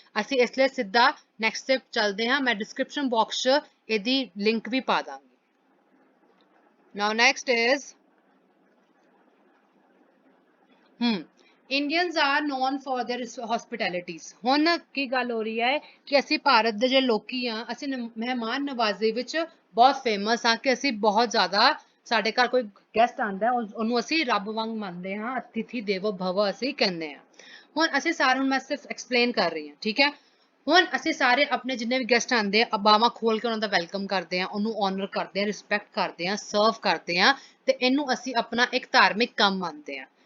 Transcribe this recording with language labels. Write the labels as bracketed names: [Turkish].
[Punjabi] ਅਸੀਂ ਇਸ ਲਈ ਸਿੱਧਾ [English] next step [Punjabi] ਚੱਲਦੇ ਹਾਂ. ਮੈਂ ਡਿਸਕ੍ਰਿਪਸ਼ਨ ਬਾਕਸ 'ਚ ਇਹਦੀ ਲਿੰਕ ਵੀ ਪਾ ਦਾਂਗੀ. ਨਾਓ next is [English] Indians are known for their hospitalities. [Punjabi] ਹੁਣ ਕੀ ਗੱਲ ਹੋ ਰਹੀ ਹੈ ਕਿ ਅਸੀਂ ਭਾਰਤ ਦੇ ਜਿਹੜੇ ਲੋਕੀ ਆ, ਅਸੀਂ ਮਹਿਮਾਨ ਨਵਾਜ਼ੀ ਵਿੱਚ ਬਹੁਤ ਫੇਮਸ ਆ ਕਿ ਅਸੀਂ ਬਹੁਤ ਜ਼ਿਆਦਾ ਸਾਡੇ ਘਰ ਕੋਈ ਗੈਸਟ ਆਂਦਾ ਉਹਨੂੰ ਅਸੀਂ ਰੱਬ ਵਾਂਗ ਮੰਨਦੇ ਹਾਂ, [Sanskrit] ਅਤਿਥੀ ਦੇਵੋ ਭਵ [Punjabi] ਅਸੀਂ ਕਹਿੰਦੇ ਹਾਂ। ਹੁਣ ਅਸੀਂ ਸਾਰਿਆਂ ਨੂੰ ਮੈਂ ਸਿਰਫ ਐਕਸਪਲੇਨ ਕਰ ਰਹੀ ਹਾਂ, ਠੀਕ ਹੈ। ਹੁਣ ਅਸੀਂ ਸਾਰੇ ਆਪਣੇ ਜਿੰਨੇ ਵੀ ਗੈਸਟ ਆਂਦੇ ਆ ਬਾਹਾਂ ਖੋਲ ਕੇ ਉਹਨਾਂ ਦਾ ਵੈਲਕਮ ਕਰਦੇ ਆ, ਉਹਨੂੰ ਆਨਰ ਕਰਦੇ ਆ, ਰਿਸਪੈਕਟ ਕਰਦੇ ਆ, ਸਰਵ ਕਰਦੇ ਆ, ਤੇ ਇਹਨੂੰ ਅਸੀਂ ਆਪਣਾ ਇੱਕ ਧਾਰਮਿਕ ਕੰਮ ਮੰਨਦੇ ਆ।